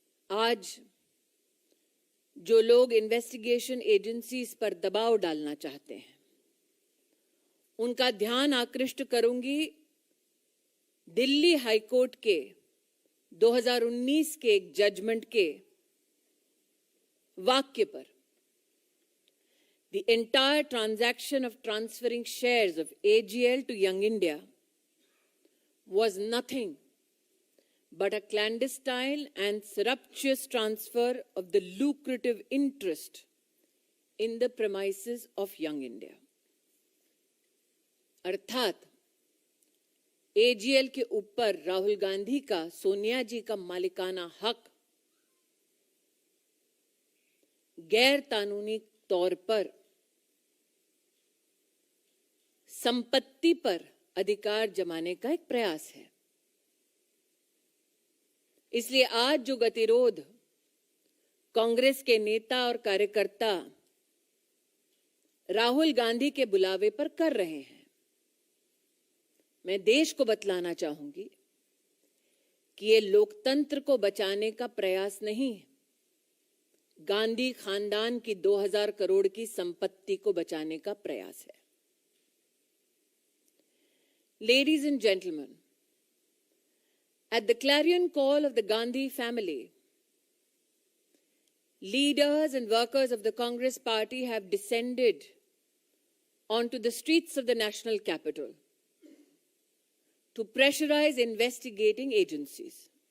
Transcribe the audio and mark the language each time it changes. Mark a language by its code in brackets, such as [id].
[hi] आज जो लोग इन्वेस्टिगेशन एजेंसीज पर दबाव डालना चाहते हैं, उनका ध्यान आकृष्ट करूंगी दिल्ली हाईकोर्ट के 2019 के एक जजमेंट के वाक्य पर। [en] The entire transaction of transferring shares of AGL to Young India was nothing but a clandestine and surreptitious transfer of the lucrative interest in the premises of Young India. [hi] अर्थात AGL के ऊपर राहुल गांधी का, सोनिया जी का मालिकाना हक गैर कानूनी तौर पर संपत्ति पर अधिकार जमाने का एक प्रयास है। इसलिए आज जो गतिरोध कांग्रेस के नेता और कार्यकर्ता राहुल गांधी के बुलावे पर कर रहे हैं, मैं देश को बतलाना चाहूंगी कि ये लोकतंत्र को बचाने का प्रयास नहीं है, गांधी खानदान की 2000 करोड़ की संपत्ति को बचाने का प्रयास है। [en] Ladies and gentlemen, at the clarion call of the Gandhi family, leaders and workers of the Congress party have descended onto the streets of the national capital to pressurize investigating agencies.